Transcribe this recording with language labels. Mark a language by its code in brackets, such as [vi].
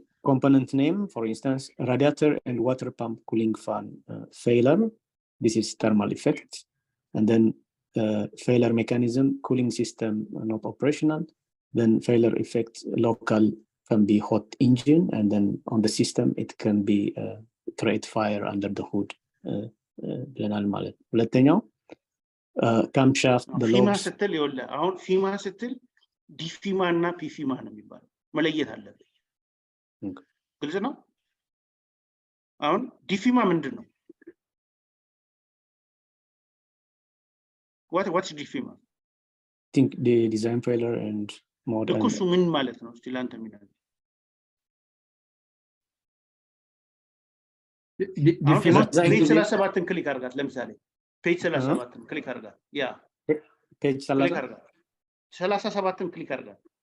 [en] component name for instance radiator and water pump cooling fan failure this is thermal effect and then failure mechanism cooling system not operational then failure effect local can be hot engine and then on the system it can be create fire under the hood [am] ብለናል ማለት ሁለተኛው [en] camshaft the ፊማ lobes [am] ስትል ይወለ አሁን ፊማ ስትል ዲፊማ እና ፒፊማ ነው የሚባለው መለየት አለበት ግልጽ ነው አሁን ዲፊማ ምንድነው [en] what's DFIMA? I think the design failure and model. [am] እኮ እሱ ምን ማለት ነው? እስቲ ላንተ የሚለው DFIMA ፔጅ 37ን ክሊክ አድርጋት ለምሳሌ ፔጅ 37ን ክሊክ አድርጋት ያ ፔጅ 37ን ክሊክ አድርጋት